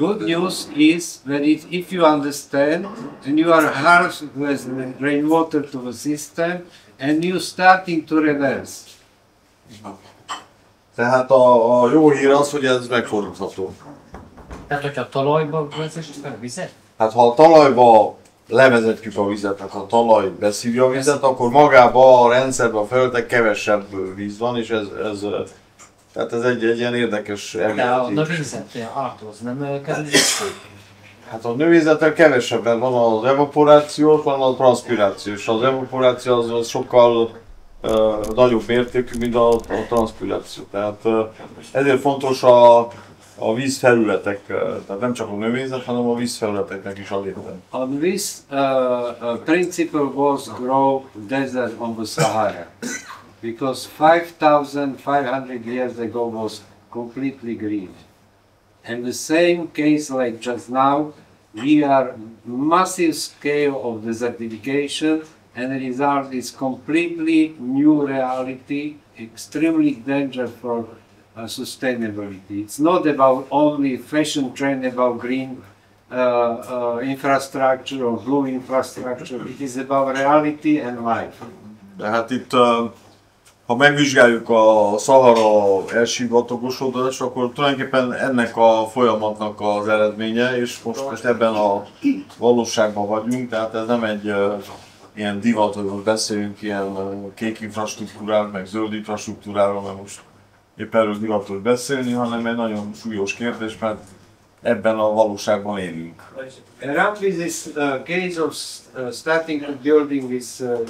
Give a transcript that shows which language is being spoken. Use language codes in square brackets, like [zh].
[en] Good news is that if you understand and you are harsh with rainwater to the system and you starting to reverse. [hu] Tehát a jó hír az, hogy ez megfordítható. Tehát, hogyha a talajba vezessük a vizet? Hát ha a talajba levezetjük a vizet, tehát ha a talaj beszívja a vizet, akkor magában a rendszerben, a felületek kevesebb víz van, és ez egy ilyen érdekes elmélet. De a növényzet alaphoz nem kerül. Hát a növényzettel kevesebben van az evaporáció, van a transzpiráció, és az evaporáció az sokkal nagyobb mértékű, mint a transzpiráció. Tehát ezért fontos a vízfelületek, tehát nem csak a növényzet, hanem a vízfelületeknek is a léte. [en] On this principle was grow desert on the Sahara, because 5,500 years ago was completely green. And the same case like just now, we are massive scale of desertification, and the result is completely new reality, extremely dangerous for sustainability. It's not about only fashion trend about green infrastructure or blue infrastructure, it is about reality and life. [hu] De hát itt, ha megvizsgáljuk a Szahara elsivatagosodás, akkor tulajdonképpen ennek a folyamatnak az eredménye, és most ebben a valóságban vagyunk, tehát ez nem egy ilyen divat, hogy most beszélünk ilyen kék infrastruktúráról, meg zöld infrastruktúráról, mert most épp erről divatos beszélni, hanem egy nagyon súlyos kérdés, mert ebben a valóságban élünk. [en] Around this case of starting to building this